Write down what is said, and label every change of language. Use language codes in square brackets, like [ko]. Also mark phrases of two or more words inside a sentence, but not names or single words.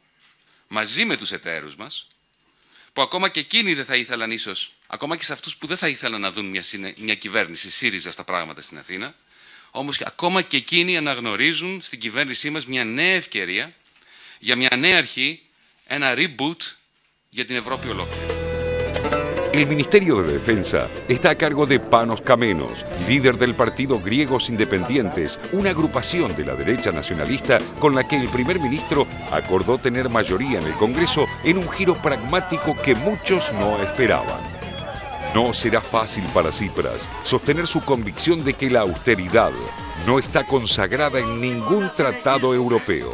[el] Μαζί με τους εταίρους μας, που ακόμα και εκείνοι δεν θα ήθελαν ίσως, ακόμα και σε αυτούς που δεν θα ήθελαν να δουν μια κυβέρνηση ΣΥΡΙΖΑ στα πράγματα στην Αθήνα, όμως ακόμα και εκείνοι αναγνωρίζουν στην κυβέρνησή μας μια νέα ευκαιρία για μια νέα αρχή, ένα reboot για την Ευρώπη ολόκληρη. [es] El Ministerio de Defensa está a cargo de Panos Kamenos, líder del partido Griegos Independientes, una agrupación de la derecha nacionalista con la que el primer ministro acordó tener mayoría en el Congreso en un giro pragmático que muchos no esperaban. No será fácil para Tsipras sostener su convicción de que la austeridad no está consagrada en ningún tratado europeo.